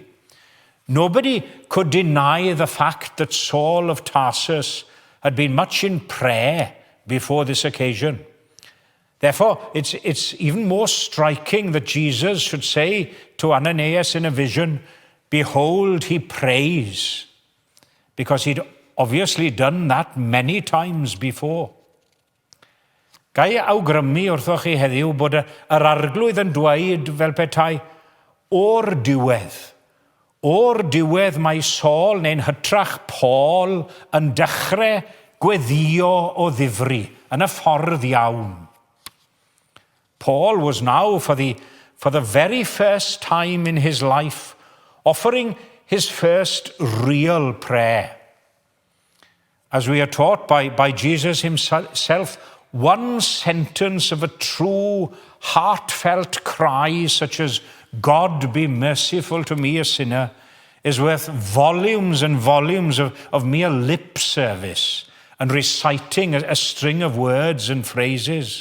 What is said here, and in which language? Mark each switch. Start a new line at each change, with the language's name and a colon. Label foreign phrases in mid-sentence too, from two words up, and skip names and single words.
English: Nobody could deny the fact that Saul of Tarsus had been much in prayer before this occasion. Therefore, it's even more striking that Jesus should say to Ananias in a vision, "Behold, he prays," because he'd obviously done that many times before.
Welsh: Gai awgrymu wrthoch chi heddiw bod yr arglwydd yn dweud fel petai, o'r diwedd mae Saul neu'n hytrach Paul yn dechrau gweddio o ddifri yn y ffordd iawn.
English: Paul was now, for the very first time in his life, offering his first real prayer. As we are taught by Jesus himself, one sentence of a true, heartfelt cry, such as, "God be merciful to me, a sinner," is worth volumes and volumes of mere lip service and reciting a string of words and phrases.